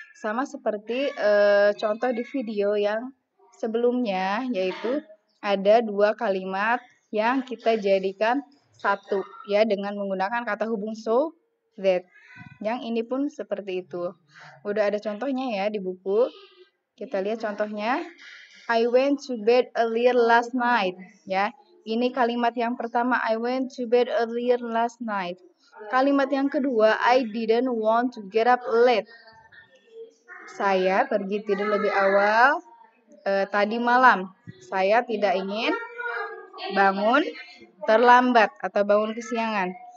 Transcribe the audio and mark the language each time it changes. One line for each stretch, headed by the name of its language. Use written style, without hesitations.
Indonesian: Sama seperti contoh di video yang sebelumnya, yaitu ada 2 kalimat yang kita jadikan satu ya dengan menggunakan kata hubung so that. Yang ini pun seperti itu. Udah ada contohnya ya di buku. Kita lihat contohnya.
English: I went to bed earlier last night.
Indonesian: Ya, ini kalimat yang pertama.
English: I went to bed earlier last night.
Indonesian: Kalimat yang kedua.
English: I didn't want to get up late.
Indonesian: Saya pergi tidur lebih awal tadi malam. Saya tidak ingin bangun terlambat atau bangun kesiangan.